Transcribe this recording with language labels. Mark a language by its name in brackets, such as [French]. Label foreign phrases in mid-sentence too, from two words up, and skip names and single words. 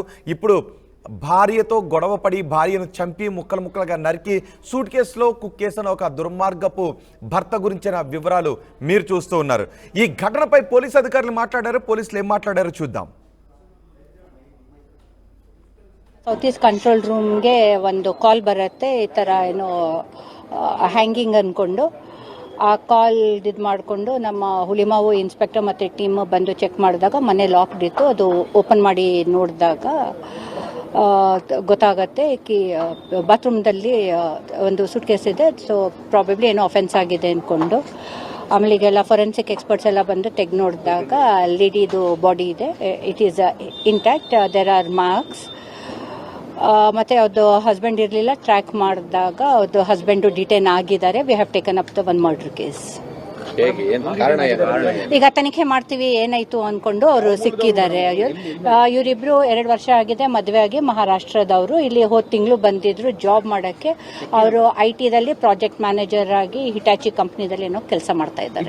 [Telugu] ఇప్పుడు భార్యతో గొడవపడి భార్యను చంపి ముక్కలుగా నరికి సూట్ కేసులో కుక్కేసిన ఒక దుర్మార్గపు భర్త గురించిన వివరాలు మీరు చూస్తూ ఉన్నారు. ఈ ఘటనపై పోలీసు అధికారులు మాట్లాడారు. పోలీసులు ఏం మాట్లాడారో చూద్దాం. [English] south east control roomge [Kannada] ಒಂದು ಕಾಲ್ ಬರುತ್ತೆ, ಈ ಥರ ಏನೋ ಹ್ಯಾಂಗಿಂಗ್ ಅಂದ್ಕೊಂಡು ಆ ಕಾಲ್ ಇದು ಮಾಡಿಕೊಂಡು ನಮ್ಮ ಹುಲಿಮಾವು ಇನ್ಸ್ಪೆಕ್ಟರ್ ಮತ್ತು ಟೀಮ್ ಬಂದು ಚೆಕ್ ಮಾಡಿದಾಗ ಮನೆ ಲಾಕ್ಡ್ ಇತ್ತು. ಅದು ಓಪನ್ ಮಾಡಿ ನೋಡಿದಾಗ ಗೊತ್ತಾಗತ್ತೆ ಬಾತ್ರೂಮ್ದಲ್ಲಿ ಒಂದು [English] suit case [Kannada] ಇದೆ. [English] so probably [Kannada] ಏನೋ ಅಫೆನ್ಸ್ ಆಗಿದೆ ಅಂದ್ಕೊಂಡು ಆಮೇಲೆ ಈಗೆಲ್ಲ [English] forensic experts [Kannada] ಎಲ್ಲ ಬಂದು ತೆಗೆದು ನೋಡಿದಾಗ ಲೇಡಿದು ಬಾಡಿ ಇದೆ, [English] it is intact, there are marks. [Kannada] ಮತ್ತು ಅವ್ರದ್ದು ಹಸ್ಬೆಂಡ್ ಇರಲಿಲ್ಲ, ಟ್ರ್ಯಾಕ್ ಮಾಡಿದಾಗ ಅವ್ರದ್ದು ಹಸ್ಬೆಂಡು ಡಿಟೈನ್ ಆಗಿದ್ದಾರೆ. [English] we have taken up the one murder case. [Kannada] ಈಗ ತನಿಖೆ ಮಾಡ್ತೀವಿ ಏನಾಯ್ತು ಅಂದ್ಕೊಂಡು ಅವರು ಸಿಕ್ಕಿದ್ದಾರೆ. ಇವರಿಬ್ರು 2 ವರ್ಷ ಆಗಿದೆ ಮದುವೆ ಆಗಿ, ಮಹಾರಾಷ್ಟ್ರದವರು. ಇಲ್ಲಿ ಹೋದ ತಿಂಗಳು ಬಂದಿದ್ರು ಜಾಬ್ ಮಾಡೋಕ್ಕೆ. ಅವರು IT ದಲ್ಲಿ [English] project manager [Kannada] ಆಗಿ ಹಿಟಾಚಿ ಕಂಪ್ನಿದಲ್ಲಿ ಏನೋ ಕೆಲಸ ಮಾಡ್ತಾ ಇದ್ದಾರೆ.